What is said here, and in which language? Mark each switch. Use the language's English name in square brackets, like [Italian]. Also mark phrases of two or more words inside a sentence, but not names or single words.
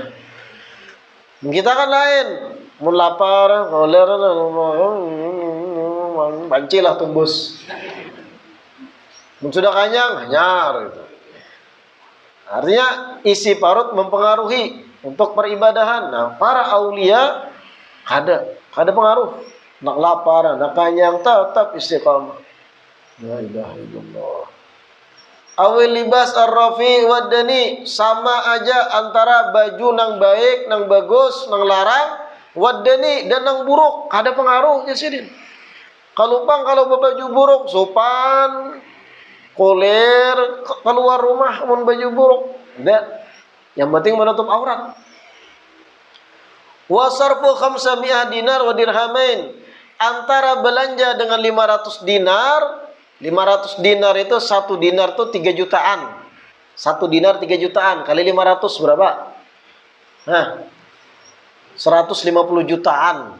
[Banjar] Kita kan lain, mun lapar, koler, bancilah tumbus. Mun sudah kanyang, hanyar gitu. [Indonesian] Artinya isi parut mempengaruhi untuk peribadahan. [Banjar] Nah, para aulia kada pengaruh. Nak lapar, nak kanyang tetap istiqamah. [Arabic] La ilaha illallah. Awil libas ar-rafi wadani, [Banjar] sama aja antara baju nang baik, nang bagus, nang larang, wadani dan nang buruk, kada pengaruh ya sidin. Kalau baju buruk, sopan, koler, keluar rumah mun baju buruk. [Indonesian] Tidak. Yang penting menutup aurat. [Arabic] Wa sarfu 500 dinar wa dirhamain. [Indonesian] Antara belanja dengan 500 dinar, 500 dinar itu 1 dinar itu 3 jutaan. 1 dinar 3 jutaan kali 500 berapa? Nah, 150 jutaan.